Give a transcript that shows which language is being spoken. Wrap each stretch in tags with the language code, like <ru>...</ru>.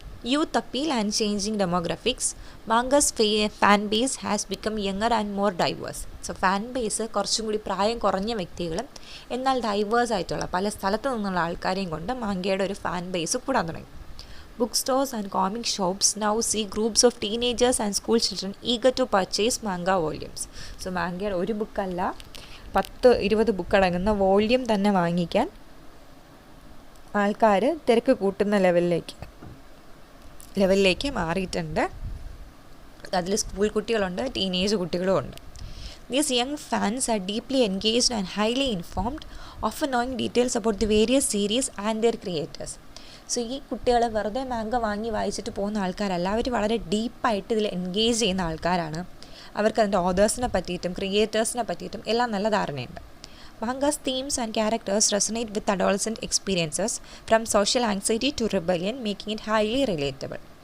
<en>Youth appeal and changing demographics. Manga's fan base has become younger and more diverse.</en> <ml>So fan base കുറച്ചും കൂടി പ്രായം കുറഞ്ഞ വ്യക്തികളും എന്നാൽ ഡൈവേഴ്സ് ആയിട്ടുള്ള പല സ്ഥലത്തു നിന്നുള്ള ആൾക്കാരെയും കൊണ്ട് മാങ്കയുടെ ഒരു ഫാൻ ബേസ് കൂടാൻ തുടങ്ങി.</ml> <en>Book stores and comic shops now see groups of teenagers and school children eager to purchase manga volumes.</en> <ml>So മാങ്കയുടെ ഒരു ബുക്കല്ല, 10-20 ബുക്ക് അടങ്ങുന്ന വോള്യൂം തന്നെ വാങ്ങിക്കാൻ ആൾക്കാർ തിരക്ക് കൂട്ടുന്ന ലെവലിലേക്ക് മാറിയിട്ടുണ്ട്. അതിൽ സ്കൂൾ കുട്ടികളുണ്ട്, ടീനേജ് കുട്ടികളും ഉണ്ട്.</ml> <en>These young fans are deeply engaged and highly informed, often knowing details about the various series and their creators.</en> <ml>So ഈ കുട്ടികൾ വെറുതെ മാങ്ക വാങ്ങി വായിച്ചിട്ട് പോകുന്ന ആൾക്കാരല്ല, അവർ വളരെ ഡീപ്പായിട്ട് ഇതിൽ എൻഗേജ് ചെയ്യുന്ന ആൾക്കാരാണ്. അവർക്ക് അതിൻ്റെ ഓതേഴ്സിനെ പറ്റിയിട്ടും ക്രിയേറ്റേഴ്സിനെ പറ്റിയിട്ടും എല്ലാം നല്ല ധാരണയുണ്ട്.</ml> <en>Manga's themes and characters resonate with adolescent experiences, from social anxiety to rebellion, making it highly relatable.</en>